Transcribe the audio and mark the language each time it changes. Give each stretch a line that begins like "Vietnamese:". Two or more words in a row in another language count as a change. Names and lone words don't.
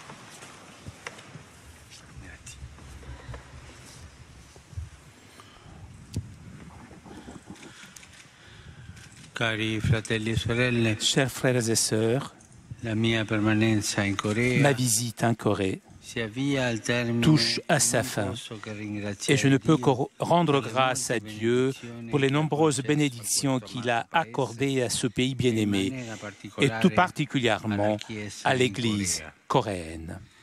Italian: Cari fratelli e sorelle,
French: chers frères et sœurs,
Italian: la mia permanenza in Corea
French: ma visite en Corée touche à sa fin et je ne peux que rendre grâce à Dieu pour les nombreuses bénédictions qu'il a accordées à ce pays bien-aimé et tout particulièrement à l'Église coréenne.